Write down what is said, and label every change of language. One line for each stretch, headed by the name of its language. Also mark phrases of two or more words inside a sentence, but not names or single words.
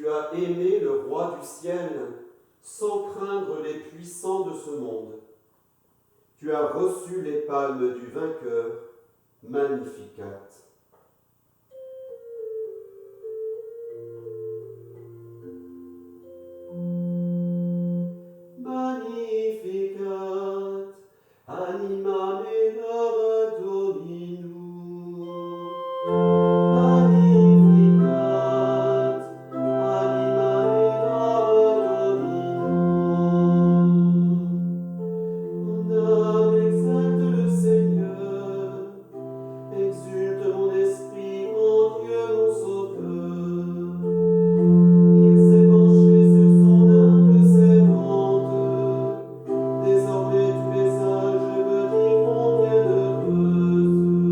French: as aimé le roi du ciel sans craindre les puissants de ce monde. Tu as reçu les palmes du vainqueur,
Latin: Magnificat. Magnificat, anima mea Dominum. Magnificat, anima mea Dominum.
French: Mon âme exalte le Seigneur, exulte mon esprit en Dieu mon Sauveur. Il s'est penché sur son humble servante. Désormais tous les âges me diront bienheureuse.